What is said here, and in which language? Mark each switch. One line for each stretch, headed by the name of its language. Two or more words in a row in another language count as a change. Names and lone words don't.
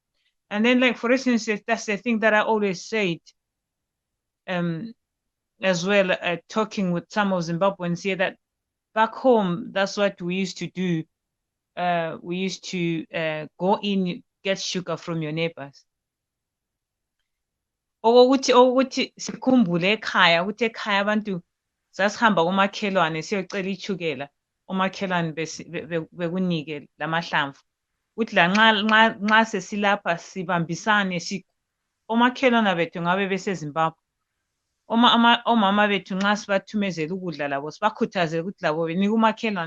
English: And then, like, for instance, that's the thing that I always said, as well, talking with some of Zimbabweans here, that back home, that's what we used to do. We used to go in, get sugar from your neighbors.
North Ndebele: Ukuthi sikhumbule ekhaya ukuthi ekhaya abantu sasihamba kumakhelwane siyocela ichukela, umakhelwane bekunike lamahlamvu. Uthi la nxa sesilapha sibambisane, omakhelwane bethu ngabe beseZimbabwe, omama bethu nxa sibathumezela ukudla labo sibakhuthazele ukuthi labo benike umakhelwane.